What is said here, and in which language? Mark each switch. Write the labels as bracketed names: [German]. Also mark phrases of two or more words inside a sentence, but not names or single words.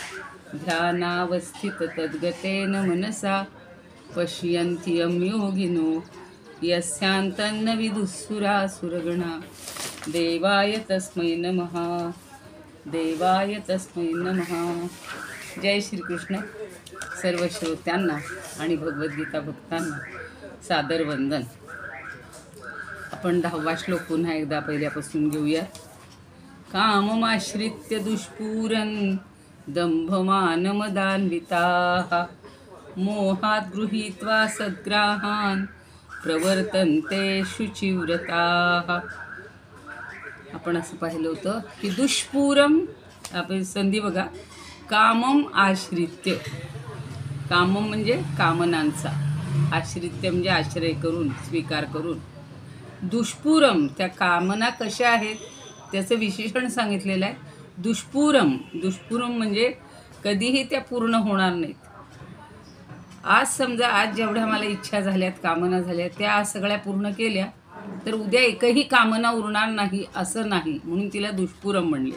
[Sanskrit] ध्यानावस्थिततद्गतेन मनसा पश्यन्ति यं योगिनो यस्यान्तन्न विदुःसुरासुरगणा. देवाय तस्मै नमः. देवाय तस्मै नमः. [Marathi] जय श्रीकृष्ण. सर्व श्रोत्यांना आणि भगवद्गीता भक्तांना सादर वंदन. आपण 10वा श्लोक पुन्हा एकदा पहिल्यापासून घेऊया. [Sanskrit] काममाश्रित्य दुष्पूरन् दंभमानमदान्विताः मोहात् गृहीत्वा सद्ग्राहान् प्रवर्तन्ते शुचिव्रताः. [Marathi] आपण असं पाहिलं होतं की दुष्पूरम, आपण संधी बघा, [Sanskrit] कामम आश्रित्य. [Marathi] कामम म्हणजे कामनांचा, आश्रित्य म्हणजे आश्रय करून, स्वीकार करून. दुष्पूरम, त्या कामना कशा आहेत त्याचं विशेषण सांगितलेलं आहे. दुष्पूरम, दुष्पूरम म्हणजे कधीही त्या पूर्ण होणार नाहीत. आज समजा आज जेवढ्या मला इच्छा झाल्यात, कामना झाल्या, त्या आज सगळ्या पूर्ण केल्या तर उद्या एकही कामना उरणार नाही असं नाही, म्हणून तिला दुष्पूरम म्हणले.